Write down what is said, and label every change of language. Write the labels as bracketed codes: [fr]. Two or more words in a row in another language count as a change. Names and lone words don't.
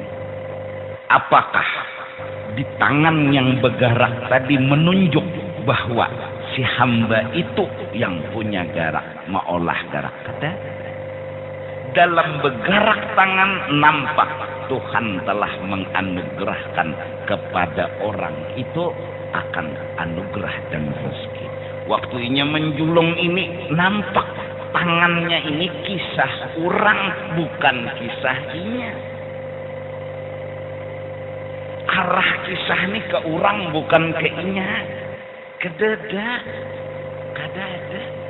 [id] Apakah di tangan yang bergerak tadi menunjuk bahwa si hamba itu yang punya gerak maolah gerak? [bjn] Kada. [id] Dalam bergerak tangan nampak Tuhan telah menganugerahkan kepada orang itu akan anugerah dan rezeki. [bjn] Waktunya menjulung ini nampak tangannya ini kisah orang, bukan kisah inya. Arah kisah ini ke orang, bukan ke inya. Kada ada.